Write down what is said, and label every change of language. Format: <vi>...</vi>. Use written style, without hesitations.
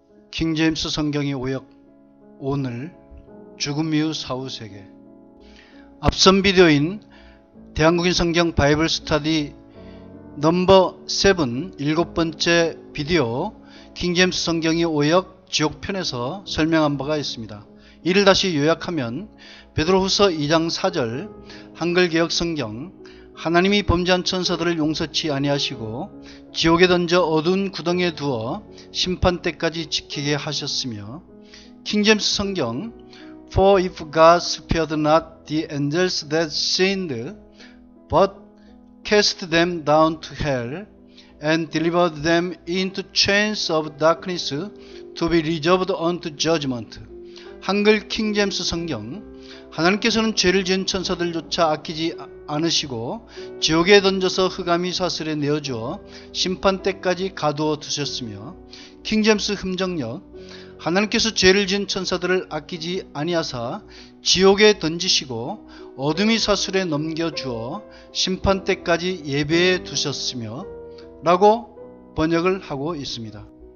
<ko>킹제임스 성경의 오역 오늘 죽음 이후 사후 세계. 앞선 비디오인 대한국인 성경 바이블 스터디 넘버 7 7번째 비디오 킹제임스 성경의 오역 지옥편에서 설명한 바가 있습니다. 이를 다시 요약하면 베드로후서 2장 4절 한글개혁 성경 하나님이 범죄한 천사들을 용서치 아니하시고 지옥에 던져 어두운 구덩이에 두어 심판 때까지 지키게 하셨으며 킹제임스 성경</ko> <en>For if God spared not the angels that sinned but cast them down to hell and delivered them into chains of darkness to be reserved unto judgment.</en> <ko>한글 킹제임스 성경 하나님께서는 죄를 지은 천사들조차 아끼지 않으시고 지옥에 던져서 흑암이 사슬에 내어주어 심판 때까지 가두어 두셨으며 킹제임스 흠정역 하나님께서 죄를 지은 천사들을 아끼지 아니하사 지옥에 던지시고 어둠이 사슬에 넘겨주어 심판 때까지 예배해 두셨으며 라고 번역을 하고 있습니다.</ko>